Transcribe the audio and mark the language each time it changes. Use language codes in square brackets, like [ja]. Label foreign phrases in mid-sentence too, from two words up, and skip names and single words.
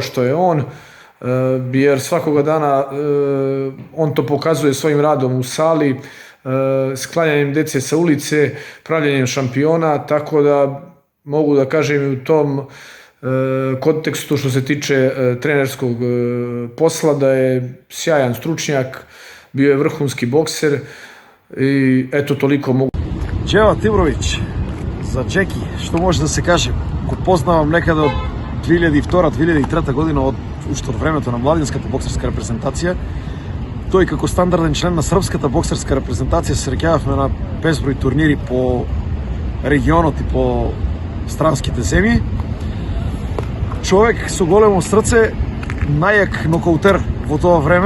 [sr] što je on, jer svakoga dana on to pokazuje svojim radom u sali, sklanjanjem dece sa ulice, pravljenjem šampiona, tako da mogu da kažem i u tom kontekstu što se tiče trenerskog posla da je sjajan stručnjak, bio je vrhunski bokser i eto toliko mogu. Dževad Ibrović, za Džeki, što može da se kaže, ko poznavam nekada od 2002-2003 godina od [mk] уште од времето на младинската боксерска репрезентација. Тој како стандарден член на српската боксерска репрезентација се среќававме на безброј турнири по регионот и по странските земји. Човек со големо срце, најак нокаутер во тоа време.